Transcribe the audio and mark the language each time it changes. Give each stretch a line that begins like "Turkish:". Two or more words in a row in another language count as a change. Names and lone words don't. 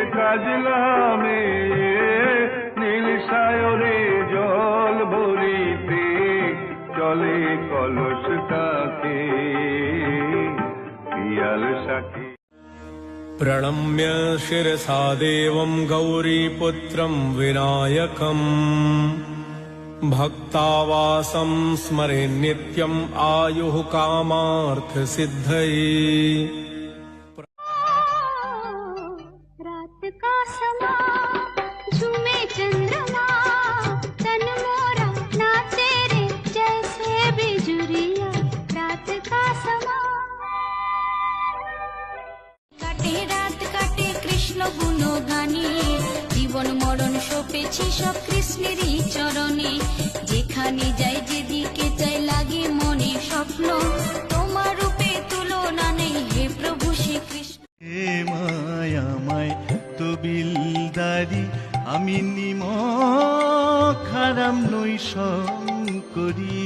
Bangla: সাজলামে নীল সায়রে জল ভরিতে চলে কলস কাকে পিয়াল সাকি।
Sanskrit: प्रणम्य शिरसा देवं गौरीपुत्रं विनायकम् भक्तावासं स्मरे नित्यम् आयुः कामार्थसिद्धये।
Hindi: रात का समा झूमे चंद्रमा तन मोरा नाचे रे जैसे बिजुरिया। रात का समा काटे रात काटे कृष्ण गुणगाने
Bangla: জীবন মরণ সপেছি সব কৃষ্ণেরই চরণে। যেখানে যাই যেদিকে চাই লাগে মনে স্বপ্ন তোমার রূপে তুলনা নেই হে প্রভু শ্রীকৃষ্ণ। হে মায়ামায় তবিলদারি আমি নিমক হারাম নই শঙ্করী।